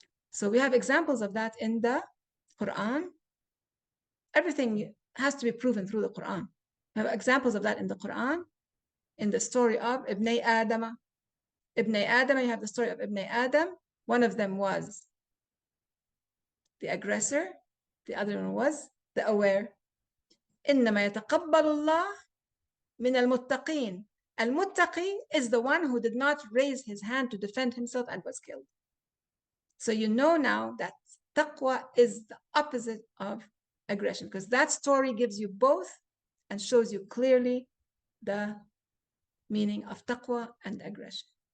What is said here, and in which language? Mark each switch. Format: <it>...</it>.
<en>So we have examples of that in the Quran. Everything has to be proven through the Quran. We have examples of that in the Quran, in the story of Ibn Adam. Ibn Adam, you have the story of Ibn Adam. One of them was the aggressor. The other one was the aware.</en> <ar>إنما يتقبل الله من المتقين.</ar> <en>Al-Muttaqi is the one who did not raise his hand to defend himself and was killed. So you know now that taqwa is the opposite of aggression, because that story gives you both and shows you clearly the meaning of taqwa and aggression.</en>